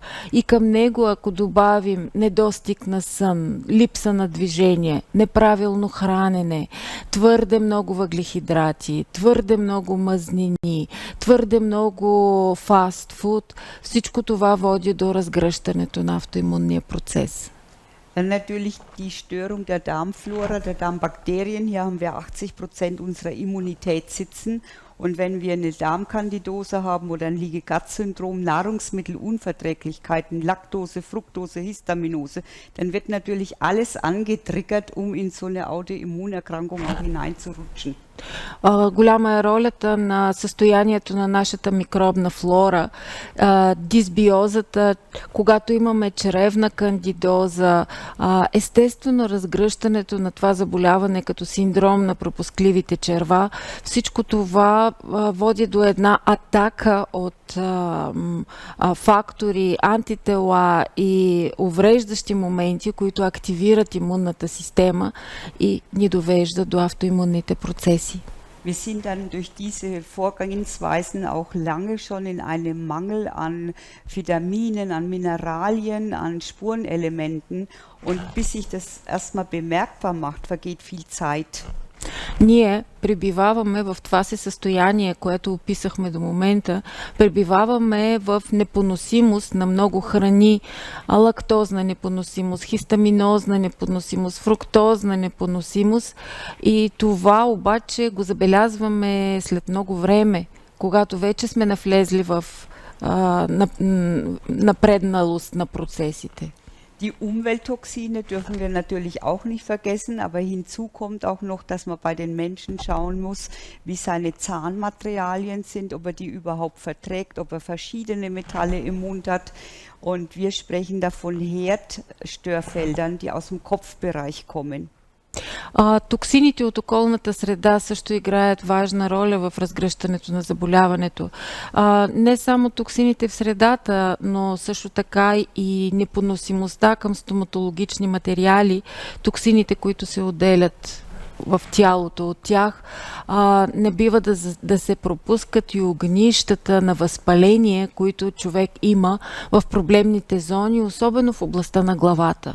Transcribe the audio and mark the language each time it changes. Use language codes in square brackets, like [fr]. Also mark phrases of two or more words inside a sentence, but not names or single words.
[bg] И към него, ако добавим недостиг на сън, липса на движение, неправилно хранене, твърде много въглехидрати, твърде много мазнини, твърде много фастфуд, всичко това води до разгръщането на автоимунния процес. [de] Natürlich die Störung der Darmflora, der Darmbakterien. Hier haben wir 80% unserer Immunität sitzen. Und wenn wir eine Darmkandidose haben oder ein Leaky-Gut-Syndrom, Nahrungsmittelunverträglichkeiten, Laktose, Fructose, Histaminose, dann wird natürlich alles angetriggert, um in so eine Autoimmunerkrankung auch hineinzurutschen. [bg] Голяма е ролята на състоянието на нашата микробна флора, дисбиозата, когато имаме чревна кандидоза, естествено разгръщането на това заболяване като синдром на пропускливите черва. Всичко това води до една атака от фактори, антитела и увреждащи моменти, които активират имунната система и ни довеждат до автоимунните процеси. [de] Wir sind dann durch diese Vorgehensweisen auch lange schon in einem Mangel an Vitaminen, an Mineralien, an Spurenelementen. Und bis sich das erstmal bemerkbar macht, vergeht viel Zeit. [bg] Ние пребиваваме в това си състояние, което описахме до момента, пребиваваме в непоносимост на много храни, лактозна непоносимост, хистаминозна непоносимост, фруктозна непоносимост и това обаче го забелязваме след много време, когато вече сме навлезли в напредналост на процесите. [de] Die Umwelttoxine dürfen wir natürlich auch nicht vergessen, aber hinzu kommt auch noch, dass man bei den Menschen schauen muss, wie seine Zahnmaterialien sind, ob er die überhaupt verträgt, ob er verschiedene Metalle im Mund hat. Und wir sprechen da von Herdstörfeldern, die aus dem Kopfbereich kommen. [bg] Токсините от околната среда също играят важна роля в разгръщането на заболяването. Не само токсините в средата, но също така и непоносимостта към стоматологични материали, токсините, които се отделят в тялото от тях, не бива да се пропускат и огнищата на възпаление, които човек има в проблемните зони, особено в областта на главата.